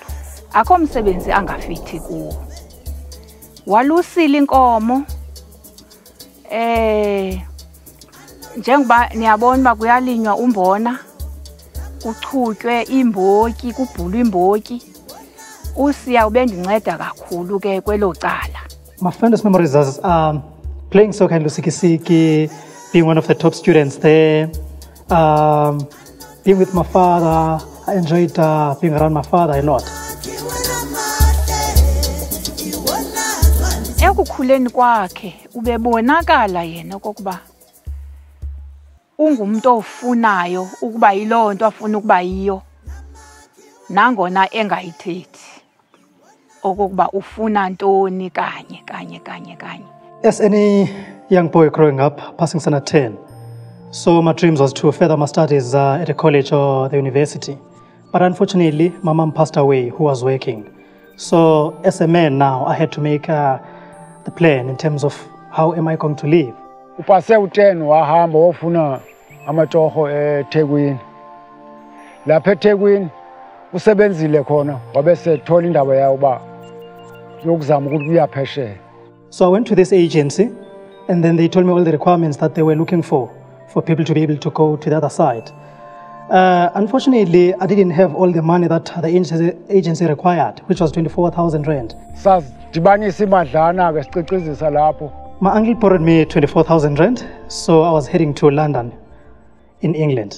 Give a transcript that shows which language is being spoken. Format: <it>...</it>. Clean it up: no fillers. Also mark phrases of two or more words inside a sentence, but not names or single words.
<xh>Akho msebenzi angafithi kuwo. Walusile inkomo, njengoba niyabona uba kuyalinywa umbona, kuchutywe imbotyi, kubhulwe imbotyi. Usiya ubendinceda kakhulu ke kwelo cala.</xh> <en>My fondest memories is playing soccer in Lusikisiki, being one of the top students there, being with my father. I enjoyed being around my father a lot.</en> <xh>Ekukhuleni kwakhe ubebonakala yena okokuba ungumuntu ofunayo ukuba yiloo nto afuna ukuba yiyo, nangona engayithethi okokuba ufuna ntoni kanye.</xh> <en>As any young boy growing up, passing standard 10, so my dreams was to further my studies at a college or the university. But unfortunately, my mom passed away who was working. So as a man now, I had to make the plan in terms of how am I going to live.</en> <xh>Upase u10 wahamba wofuna amatoho eThekwini.</xh> <zu>Lapha eThekwini usebenzile khona wabese thola indawo yawo ba yokuzama ukuthi uyaphesheya.</zu> <en>So I went to this agency and then they told me all the requirements that they were looking for people to be able to go to the other side. Unfortunately, I didn't have all the money that the agency required, which was 24,000 rand. My uncle borrowed me 24,000 rand, so I was heading to London in England.</en>